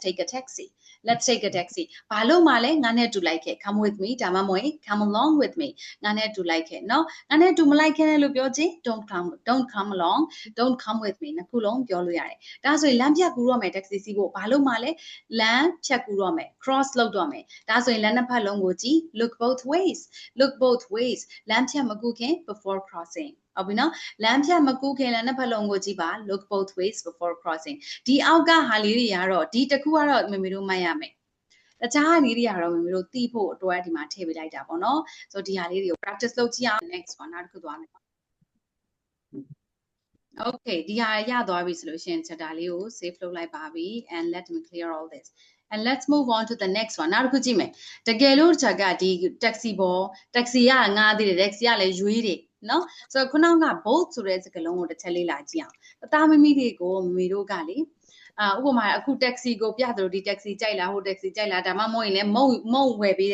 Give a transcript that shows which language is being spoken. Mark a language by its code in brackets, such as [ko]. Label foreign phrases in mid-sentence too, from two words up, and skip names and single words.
[en] take a taxi [my] ဘာလို့မှလဲငါနဲ့တူလိုက်ခဲ့ [en] come with me [my] ဒါမှမဟုတ် [en] come along with me [my] ငါနဲ့တူလိုက်ခဲ့နော်ငါနဲ့တူမလိုက်ခဲ့လို့ပြောချင်း [en] don't come along don't come with me [my] နှစ်ခုလုံးပြောလို့ရတယ်ဒါဆိုရင်လမ်းဖြတ်ကူတော့မယ်တက္ကစီစီးဖို့ဘာလို့မှလဲလမ်းဖြတ်ကူတော့မယ် cross လုပ်တော့မယ်ဒါဆိုရင်လမ်းနှစ်ဖက်လုံးကိုကြည့် [en] look both ways [my] လမ်းဖြတ်မကူခင် [en] before crossing [my] ဟုတ်ပြီနော်လမ်းဖြတ်မကူခင်လမ်းနှစ်ဖက်လုံးကိုကြည့်ပါ [en] look both ways before crossing [my] ဒီအောက်ကဟာလေးတွေကတော့ဒီတစ်ခုကတော့မေမေတို့မှတ်ရမယ်တခြားဟာလေးတွေကတော့မေမေတို့သိဖို့အတွက်ဒီမှာထည့်ပေးလိုက်တာပေါ့နော်ဆိုတော့ဒီဟာလေးတွေကို practice လုပ်ကြည့်အောင် [en] next one [my] နောက်တစ်ခုသွားမယ် okay ဒီဟာရသွားပြီဆိုလို့ရှိရင်ချက်တာလေးကို save လုပ်လိုက်ပါပြီ [en] and let me clear all this and let's move on to the next one [my] နောက်တစ်ခုကြည့်မယ်တကယ်လို့ချက်ကဒီ taxi ကငါးသေးတယ် taxi ကလည်းရွေးတယ်နော်ဆိုတော့ခုနက both ဆိုတဲ့စကားလုံးကိုတစ်ချက်လေးလာကြည့်အောင်အသားမမီတွေကိုမမီတို့ကလေဥပမာအခု taxi ကိုပြသလိုဒီ taxi ကြိုက်လားဟို taxi ကြိုက်လားဒါမှမဟုတ်ရင်လည်းမုံဝယ်ပေး